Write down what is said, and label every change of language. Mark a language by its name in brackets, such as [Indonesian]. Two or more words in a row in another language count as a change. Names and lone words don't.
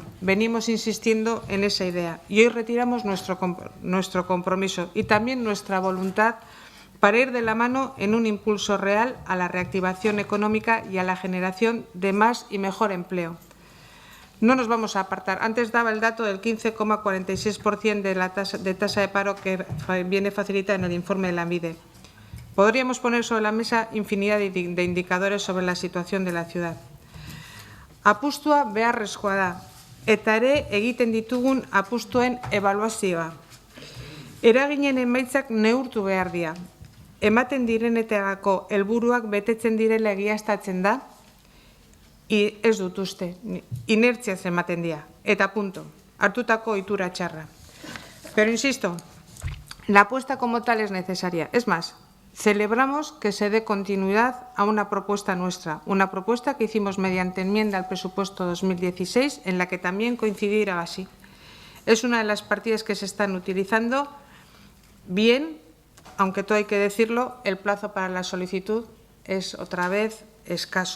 [Spanish] Venimos insistiendo en esa idea y hoy retiramos nuestro compromiso y también nuestra voluntad para ir de la mano en un impulso real a la reactivación económica y a la generación de más y mejor empleo. No nos vamos a apartar. Antes daba el dato del 15,46% de tasa de paro que viene facilitada en el informe de la ANVIDE. Podríamos poner sobre la mesa infinidad de indicadores sobre la situación de la ciudad. [Basque] Apustua beharrezkoa da, eta ere egiten ditugun apustuen ebaluazioa. Eraginen emaitzak neurtu behar dira. Ematen direnetarako helburuak betetzen direla egiaztatzen da, ez dut uste, inertziaz ematen dira, eta punto, hartutako ohitura txarra. [Spanish] Pero insisto, la apuesta como tal es necesaria. Es más, celebramos que se dé continuidad a una propuesta nuestra, una propuesta que hicimos mediante enmienda al presupuesto 2016, en la que también coincidirá así. Es una de las partidas que se están utilizando bien, aunque todo hay que decirlo, el plazo para la solicitud es otra vez escaso.